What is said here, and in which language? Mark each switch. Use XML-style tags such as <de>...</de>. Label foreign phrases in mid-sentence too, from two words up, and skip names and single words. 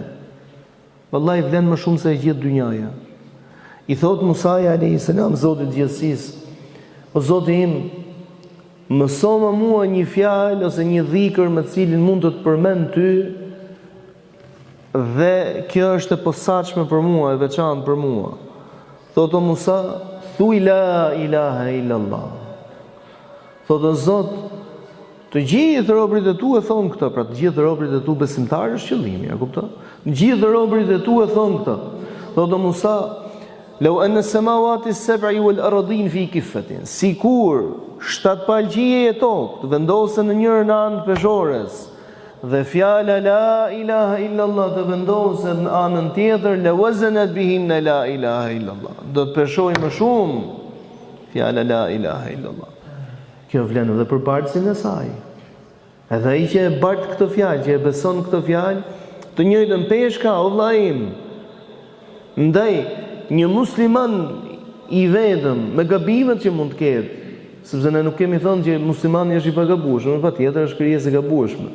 <sq>Vallahi vlen më shumë se e gjithë dynjaja. I thot Musa</sq> <ar>عليه السلام</ar> <sq>Zotit gjithësisë: O Zoti im, mëso më mua një fjalë ose një dhikër me cilin mund të përmend ty, dhe kjo është e posaçme për mua, e veçantë për mua. Thotë o Musa, thuaj</sq> <ar>لا إله إلا الله.</ar> <sq>Thotë o Zot, të gjithë robërit e tu e thonë këtë, pra të gjithë robërit e tu besimtarë është qëllimi, a kupton? Të gjithë robërit e tu e thonë këtë. Thotë o Musa,</sq> <ar>لو أن السماوات السبع والأرض في كفة,</ar> <sq>sikur 7 palqije e tokë të vendosen në njërën anë të peshores, dhe fjala</sq> <ar>لا إله إلا الله</ar> <sq>të vendosen në anën tjetër,</sq> <ar>لوزنت بهن لا إله إلا الله,</ar> <sq>do të peshoj më shumë fjala</sq> <ar>لا إله إلا الله.</ar> <sq>Kjo vlen edhe për bartësin e saj. Edhe ai që e bart këtë fjalë, që e beson këtë fjalë, të njëjtën peshka, o vëlla im, ndaj një musliman i vetëm me gabimet që mund të ketë, sepse ne nuk kemi thënë që muslimani është i pagabueshëm, patjetër është krijesë e gabueshme.</sq>